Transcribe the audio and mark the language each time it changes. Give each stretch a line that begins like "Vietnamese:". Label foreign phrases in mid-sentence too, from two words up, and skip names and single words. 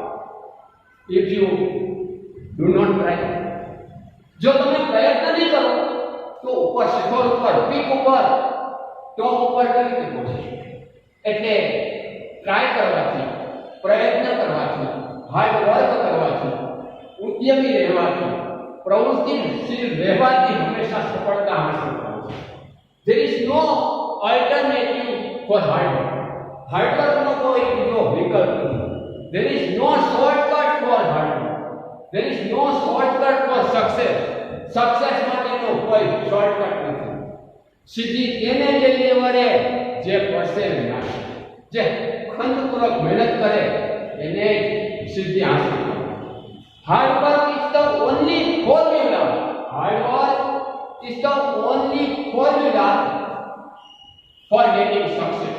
English: if you do not try,
Gujarati: જો તમે પ્રયત્ન નહીં કરો તો ઉપર શિખર ઉપર, પીક ઉપર, ટોપ ઉપર કેવી રીતે પહોંચી? એટલે ટ્રાય કરવાથી, પ્રયત્ન કરવાથી,
English: hard work
Gujarati: કરવાથી, ઉદ્યમી રહેવાથી, પ્રવૃત્તિશીલ રહેવાથી હંમેશા સફળતા હાંસલ થાય છે.
English: There is no alternative for hard work. Hard work
Gujarati: નો કોઈ બીજો વિકલ્પ નથી.
English: There is no shortcut for hard work. There is no shortcut for success.
Gujarati: Success માટેનો કોઈ શોર્ટકટ નથી. સિદ્ધિ તેને જઈને વળે જે પરસેવરન્સ, જે ખંતપૂર્વક મહેનત કરે એને સિદ્ધિ હાંસલ કરે.
English: hard work is the only formula. hard work is the only formula for getting success.